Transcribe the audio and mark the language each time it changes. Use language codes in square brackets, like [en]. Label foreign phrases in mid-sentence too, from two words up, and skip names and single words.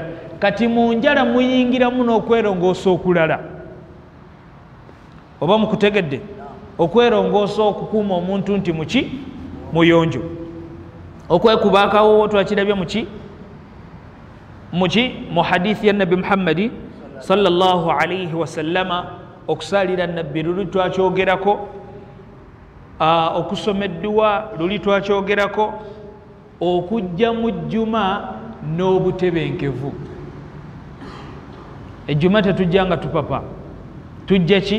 [lg] Kati mu njala muyingiramu n'okwerongoosa okulala. Oba mukutegedde? Okwerongoosa okukuuma omuntu nti muki muyonjo, okwekuba akawoowo twakirabye muki mu hadithi ya Nabi Muhammadi [ar] صلى الله عليه وسلم [lg] okusalira nabbi luli twakyogerako, okusoma edduwa luli twakyogerako, okujja mu jjuma n'obutebenkevu. Ejjuma tetujja nga tupapa, tujja ki?